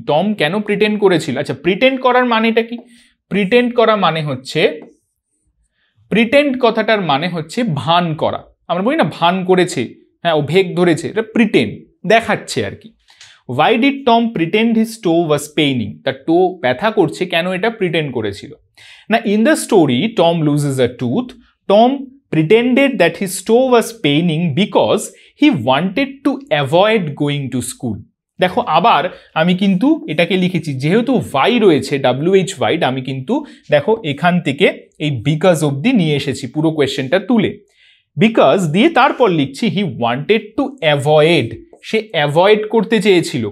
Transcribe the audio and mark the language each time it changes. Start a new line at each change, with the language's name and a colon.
Bangla: Tom কেন pretend করেছিল? আচ্ছা, প্রিটেন্ড করার মানেটা কি? প্রিটেন্ড করা মানে হচ্ছে, প্রিটেন্ড কথাটার মানে হচ্ছে ভান করা। আমরা বলি না ভান করেছে, হ্যাঁ, ও ভেগ ধরেছে, এটা প্রিটেন্ড, দেখাচ্ছে আর কি।
English: Why did Tom pretend his toe was paining?
Bangla: তার টো ব্যথা করছে, কেন এটা প্রিটেন্ড করেছিল?
English: না, in the story Tom loses a tooth, Tom pretended that his toe was paining because he wanted to avoid going to school.
Bangla: দেখো আবার আমি কিন্তু এটাকে লিখেছি, যেহেতু ওয়াই রয়েছে WH ওয়াইড, আমি কিন্তু দেখো এখান থেকে এই বিকজ অবধি নিয়ে এসেছি পুরো কোয়েশ্চেনটা তুলে। বিকজ দিয়ে তারপর লিখছি
English: he wanted to avoid,
Bangla: say avoid করতে চেয়েছিল।